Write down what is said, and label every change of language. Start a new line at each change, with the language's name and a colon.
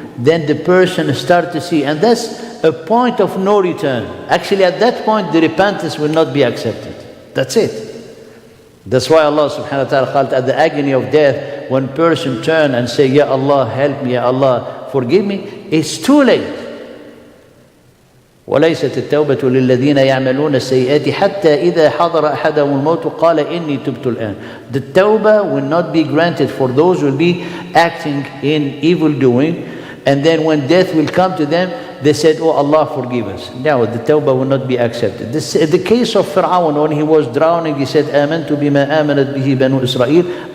English: Then the person start to see, and that's a point of no return. Actually, at that point, the repentance will not be accepted. That's it. That's why Allah subhanahu wa ta'ala called at the agony of death, when person turn and say, Ya Allah, help me, Ya Allah, forgive me, it's too late.
Arabic: وليست التوبة للذين يعملون السيئات حتى إذا حضر أحدهم الموت قال إني تبت الآن.
English: The tawbah will not be granted for those who will be acting in evil doing, and then when death will come to them, they said, oh Allah, forgive us. Now the tawbah will not be accepted. The case of Fir'aun, when he was drowning, he said,
Arabic: آمنت بما آمنت به بنو إسرائيل.